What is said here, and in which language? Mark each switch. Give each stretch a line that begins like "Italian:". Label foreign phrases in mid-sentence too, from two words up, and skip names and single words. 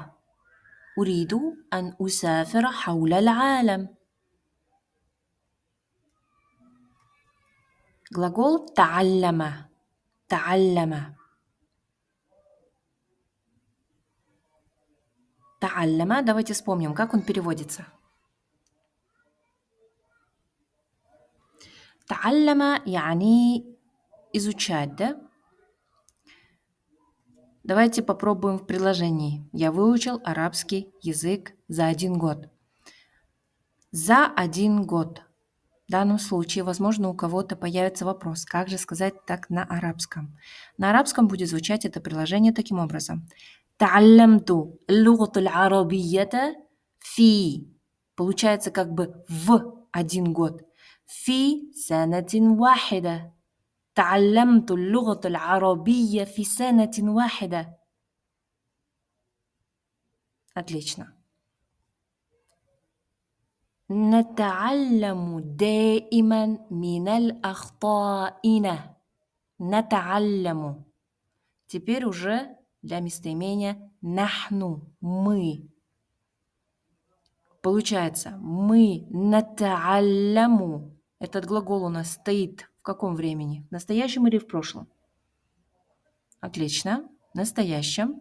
Arabic: أريد أن أسافر حول العالم.
Russian: Глагол تعلم.
Arabic: تعلم.
Russian: Та'алляма, давайте вспомним, как он переводится. Та'алляма яни изучать, да? Давайте попробуем в предложении. Я выучил арабский язык за 1 год. За 1 год. В данном случае, возможно, у кого-то появится вопрос, как же сказать так на арабском. На арабском будет звучать это предложение таким образом.
Arabic: تعلمت اللغة العربية في.
Russian: Получается как бы в 1 год.
Arabic: في سنة واحدة. تعلمت اللغة العربية في سنة واحدة.
Russian: Отлично.
Arabic: نتعلم دائما من الأخطائنا. نتعلم.
Russian: Теперь уже для местоимения нахну, мы. Получается, мы натаалляму. Этот глагол у нас стоит в каком времени? В настоящем или в прошлом? Отлично. В настоящем.